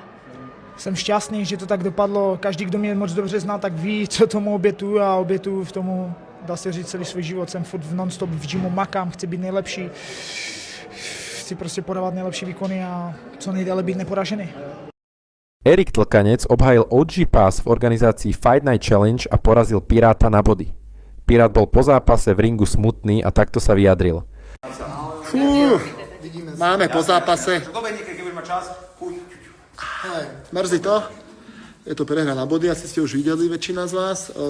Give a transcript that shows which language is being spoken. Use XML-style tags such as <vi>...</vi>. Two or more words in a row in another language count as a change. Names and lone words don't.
<cs>Jsem šťastný, že to tak dopadlo. Každý, kdo mě moc dobře zná, tak ví, co tomu obětuju a obětuju v tomu, dá se říct, celý svůj život. Jsem furt non-stop v gymu, makám, chci být nejlepší. Chci prostě podávat nejlepší výkony a co nejdéle být neporažený.</cs> <sk>Erik Tlkanec obhajil OG Pass v organizácii Fight Night Challenge a porazil Piráta na body. Pirát bol po zápase v ringu smutný a takto sa vyjadril. Máme po zápase. Mrzí to. Je to prehra na body, asi ste už videli väčšina z vás.</sk>